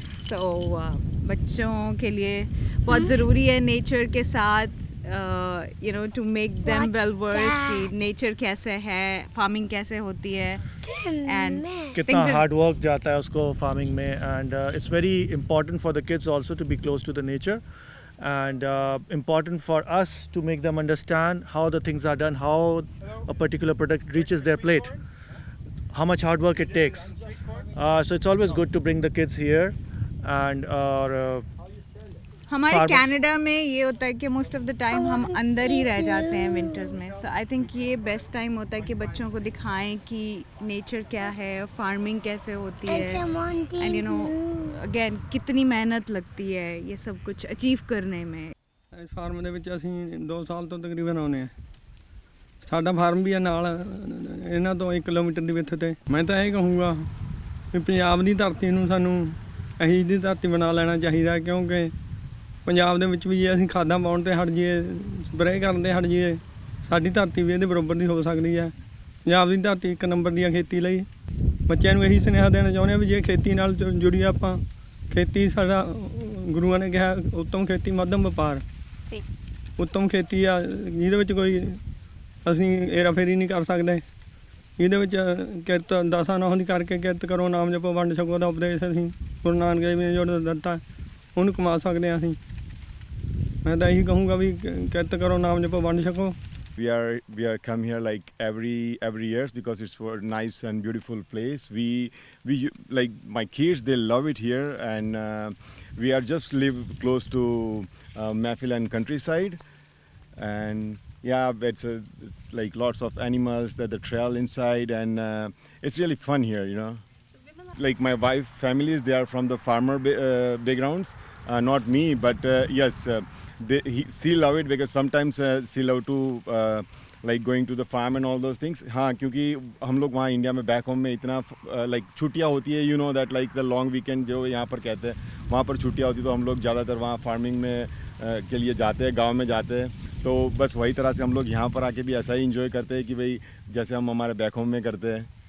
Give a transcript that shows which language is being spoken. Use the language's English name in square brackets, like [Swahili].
[Hindi] So बच्चों के लिए बहुत ज़रूरी है नेचर के साथ [English] to make them well versed [Hindi] कि नेचर कैसे है, फार्मिंग कैसे होती है, and कितना [English] hard work [Hindi] जाता है उसको [English] farming में, and it's very important for the kids also to be close to the nature, and important for us to make them understand how the things are done, how a particular product reaches their plate, how much hard work it takes. So it's always good to bring the kids here, and [Hindi] हमारे Canada में ये होता है कि [English] most of the time [Hindi] हम अंदर ही रह जाते हैं विंटर्स में. [English] so I think [Hindi] ये बेस्ट टाइम होता है कि बच्चों को दिखाएं कि नेचर क्या है, फार्मिंग कैसे होती है, [English] and again [Hindi] कितनी मेहनत लगती है ये सब कुछ अचीव करने में. [Punjabi] ਇਸ ਫਾਰਮ ਦੇ ਵਿੱਚ ਅਸੀਂ 2 ਸਾਲ ਤੋਂ ਤਕਰੀਬਨ ਆਉਂਦੇ ਹਾਂ. ਸਾਡਾ ਫਾਰਮ ਵੀ ਹੈ ਨਾਲ ਇਹਨਾਂ ਤੋਂ 1 ਕਿਲੋਮੀਟਰ ਦੀ ਵਿੱਥ ਤੇ. ਮੈਂ ਤਾਂ ਇਹ ਕਹੂੰਗਾ ਵੀ ਪੰਜਾਬ ਦੀ ਧਰਤੀ ਨੂੰ ਸਾਨੂੰ ਇਹੀ ਦੀ ਧਰਤੀ ਬਣਾ ਲੈਣਾ ਚਾਹੀਦਾ, ਕਿਉਂਕਿ ਪੰਜਾਬ ਦੇ ਵਿੱਚ ਵੀ ਜੇ ਅਸੀਂ ਖਾਦਾਂ ਪਾਉਣ ਤੇ ਹਟ ਜਾਈਏ, ਸਪਰੇਅ ਕਰਨ ਤੇ ਹਟ ਜਾਈਏ, ਸਾਡੀ ਧਰਤੀ ਵੀ ਇਹਦੇ ਬਰਾਬਰ ਦੀ ਹੋ ਸਕਦੀ ਹੈ. ਪੰਜਾਬ ਦੀ ਧਰਤੀ 1 ਨੰਬਰ ਦੀ ਖੇਤੀ ਲਈ. ਬੱਚਿਆਂ ਨੂੰ ਇਹੀ ਸੁਨੇਹਾ ਦੇਣਾ ਚਾਹੁੰਦੇ ਹਾਂ ਵੀ ਜੇ ਖੇਤੀ ਨਾਲ ਜੁੜੀ ਆਪਾਂ, ਖੇਤੀ ਸਾਡਾ ਗੁਰੂਆਂ ਨੇ ਕਿਹਾ ਉੱਤਮ ਖੇਤੀ ਮੱਧਮ ਵਪਾਰ. ਜੀ ਉੱਤਮ ਖੇਤੀ ਆ ਜਿਹਦੇ ਵਿੱਚ ਕੋਈ ਅਸੀਂ ਏਰਾਫੇਰੀ ਨਹੀਂ ਕਰ ਸਕਦੇ. ਇਹਦੇ ਵਿੱਚ ਕਿਰਤ ਦਸਾਂ ਨੌਂ ਦੀ ਕਰਕੇ ਕਿਰਤ ਕਰੋ, ਨਾਮ ਜਪੋ, ਵੰਡ ਛਕੋ ਦਾ ਉਪਦੇਸ਼ ਅਸੀਂ ਗੁਰੂ ਨਾਨਕ ਦੇਵ ਨੇ ਜੋ ਦਿੱਤਾ ਉਹਨੂੰ ਕਮਾ ਸਕਦੇ ਹਾਂ ਅਸੀਂ. ਮੈਂ ਤਾਂ ਇਹੀ ਕਹੂੰਗਾ ਵੀ ਕਿਰਤ ਕਰੋ, ਨਾਮ ਜਪੋ, ਵੰਡ ਛਕੋ. [English] We are come here like every year because it's a nice and beautiful place. We like my kids, they love it here, and we are just live close to Mahfil and countryside, and yeah, it's like lots of animals, the trail inside, and it's really fun here, Like my wife families, they are from the farmer backgrounds, not me, but yes. She love it because sometimes she love to like going to the farm and all those things. [Hindi] हाँ, क्योंकि हम लोग वहाँ India में back home में इतना like छुट्टियाँ होती है, [English] that like the long weekend [Hindi] जो यहाँ पर कहते हैं, वहाँ पर छुट्टियाँ होती है, तो हम लोग ज़्यादातर वहाँ फार्मिंग में के लिए जाते हैं, गांव में जाते हैं. तो बस वही तरह से हम लोग यहाँ पर आके भी ऐसा ही इंजॉय करते हैं कि भाई जैसे हम हमारे बैक होम में करते हैं.